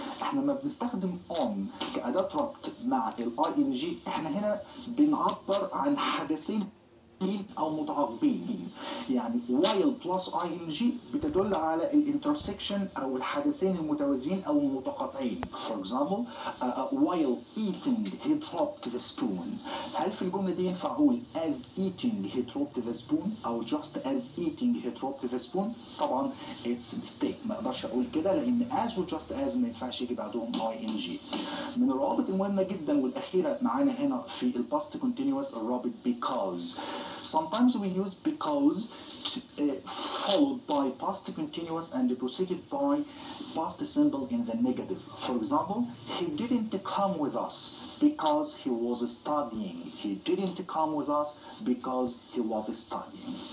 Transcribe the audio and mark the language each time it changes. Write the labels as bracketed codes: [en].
[ar] احنا لما بنستخدم on كأداة ربط مع ال ing احنا هنا بنعبر عن حدثين أو متعاقبين. يعني while plus ing بتدل على الانترسكشن أو الحدثين المتوازيين أو المتقاطعين. [en] For example, while eating he dropped the spoon. [ar] هل في الجملة دي ينفع أقول [en] as eating he dropped the spoon [ar] أو [en] just as eating he dropped the spoon؟ [ar] طبعا [en] it's mistake، [ar] ما أقدرش أقول كده لأن as و just as ما ينفعش يجي بعدهم ing. من الروابط المهمة جدا والأخيرة معانا هنا في الباست continuous الرابط because. [en] Sometimes we use because followed by past continuous and preceded by past simple in the negative. For example, he didn't come with us because he was studying. He didn't come with us because he was studying.